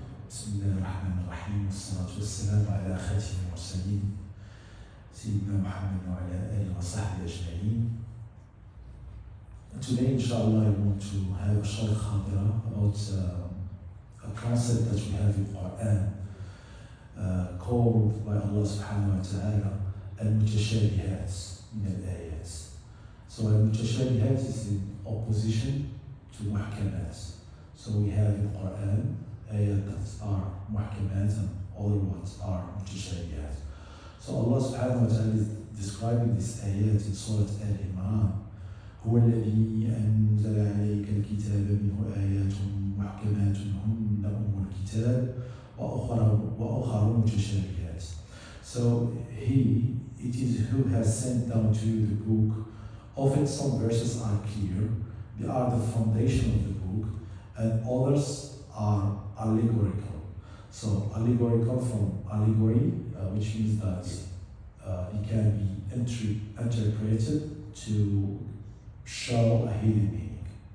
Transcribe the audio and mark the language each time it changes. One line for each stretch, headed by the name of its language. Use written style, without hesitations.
Arabic: بسم الله الرحمن الرحيم والصلاة والسلام على خاتم المرسلين سيدنا محمد وعلى آله وصحبه أجمعين.
English: Today, inshallah, I want to have a short khadira about a concept that we have in Quran called by Allah subhanahu wa ta'ala al-Mutashabihat min al-ayat. So al-Mutashabihat is in opposition to muhkamat. So we have in Quran ayat that are muhkamat and other ones are mutashabihat. So Allah subhanahu wa ta'ala is describing this ayat in Surah Al-Imran.
Arabic: هو الذي أنزل عليك الكتاب منه آيات محكمات هن أم الكتاب وأخر متشابهات.
English: So it is who has sent down to you the book. Often some verses are clear, they are the foundation of the book, and others are allegorical. So allegorical from allegory, which means that it can be interpreted to show a hidden meaning.